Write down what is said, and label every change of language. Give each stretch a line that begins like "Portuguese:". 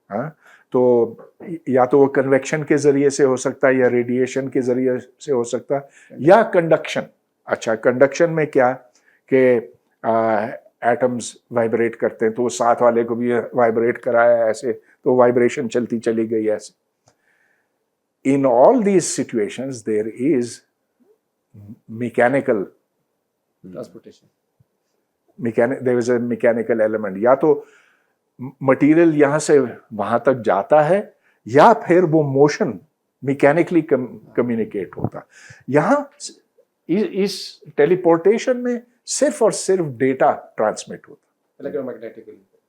Hindi: हाँ, तो या तो वो कन्वेक्शन के जरिए से हो सकता है, या रेडिएशन के जरिए से हो सकता है, या कंडक्शन. अच्छा, कंडक्शन में क्या कि एटम्स वाइब्रेट करते हैं, तो वो साथ वाले को भी वाइब्रेट कराया ऐसे, तो वाइब्रेशन चलती चली गई ऐसे.
English: In all these situations there is mechanical
Hindi: transportation,
English: there is a mechanical element.
Hindi: या तो मटेरियल यहाँ से वहाँ तक जाता है, या फिर वो मोशन मैकेनिकली कम्युनिकेट होता. यहाँ इस टेलीपोर्टेशन में सिर्फ और सिर्फ डेटा ट्रांसमिट होता. इलेक्ट्रोमैग्नेटिकली.